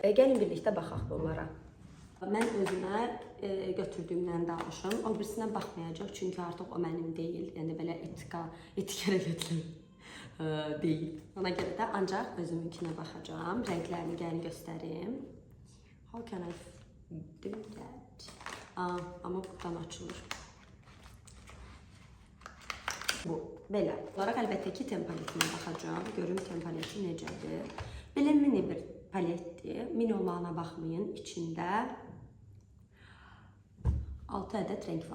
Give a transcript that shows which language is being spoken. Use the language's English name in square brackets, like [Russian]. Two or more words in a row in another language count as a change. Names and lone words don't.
[Azerbaijani] Gəlin birlikdə baxaq bunlara. Mən özümə götürdüyümdən danışım. O birisindən baxmayacaq, çünki artıq o mənim deyil. Yəni belə etikara götürülür deyil. Ona görə də ancaq özümünkinə baxacağım. Rənglərini gəlin göstərim. [English] How can I do that? [Azerbaijani] Amma buradan açılır. Bu, belə. Olaraq əlbəttə ki, ten paletinə baxacağım. Görüm ten paleti necədir. Belə mini bir paletdir. Mini olmağına baxmayın. İçində 6 ədəd rəng var.